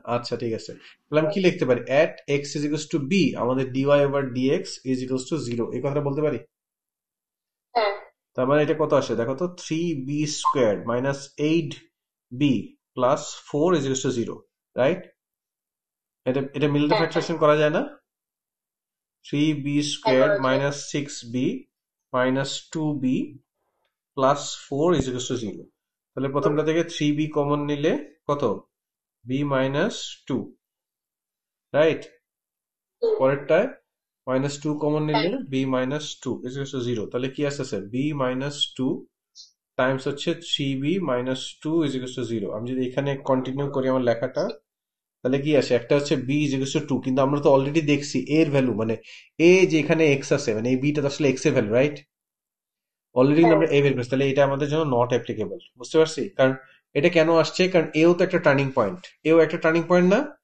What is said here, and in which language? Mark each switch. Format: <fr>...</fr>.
<bn>আচ্ছা ঠিক আছে, তাহলে আমি কি লিখতে পারি, at x is equals to b, আমাদের dy over dx is equals to 0, এই কথাটা বলতে পারি? তার মানে এটা কত আসে দেখো তো,</bn> <en>3b squared minus 8b plus 4 is equals to 0, right?</en> <bn>এটা মিলতে ফ্যাক্টরেশন করা যায় না?</bn> <en>3b squared minus 6b minus 2b plus 4 is equals to 0.</en> <bn>তাহলে প্রথমটা থেকে 3b কমন নিলে কত, b minus 2, right? পরেরটায় minus 2 common নিলে</bn> <en>b minus 2 is equals to 0,</en> <bn>তাহলে কি আসছে, b minus 2 টাইমস হচ্ছে 3b minus 2 is equals to 0। আমি যদি এখানে কন্টিনিউ করি আমার লেখাটা, তাহলে কি আসে, একটা হচ্ছে b is equals to 2, কিন্তু আমরা তো অলরেডি দেখছি এর ভ্যালু, মানে a যে এখানে x আছে, মানে এই bটা তো আসলে x এর ভ্যালু, রাইট? অলরেডি আমরা a বের করছি, তাহলে এটা আমাদের জন্য নট অ্যাপ্লিকেবল। বুঝতে পারছি? কারণ এটা কেন আসছে, কারণ এও তো একটা টার্নিং পয়েন্ট, এও একটা টার্নিং পয়েন্ট না?</bn>